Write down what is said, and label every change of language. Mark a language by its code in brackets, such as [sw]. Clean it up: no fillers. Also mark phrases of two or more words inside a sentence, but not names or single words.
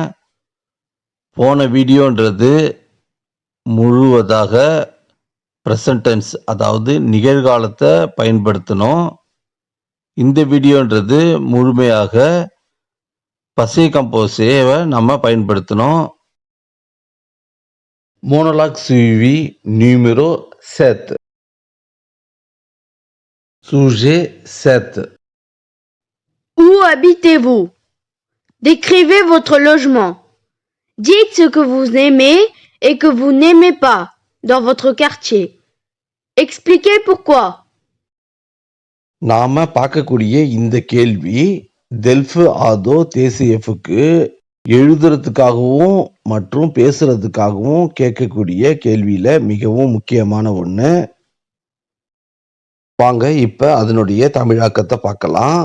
[ta] போன வீடியோன்றது முழுவதாக [en] present tense, [ta] அதாவது நிகழ்காலத்தை பயன்படுத்தணும். இந்த வீடியோன்றது முழுமையாக [fr] passé composé [ta] நம்ம பயன்படுத்தணும். [fr] monologue suivi numéro 7. Sujet 7. Où habitez-vous? Décrivez votre logement. Dites ce que vous aimez et que vous n'aimez pas dans votre quartier. Expliquez pourquoi. [ta] நாம பார்க்கக்கூடிய இந்த கேள்வி டெல்ஃப் ஆதோ தேசியஃப்க்கு எழுதுறதுக்காகவும் மற்றும் பேசுறதுக்காகவும் கேட்கக்கூடிய கேள்வியில மிகவும் முக்கியமான ஒண்ணு. வாங்க இப்ப அதனுடைய தமிழாக்கத்தை பார்க்கலாம்.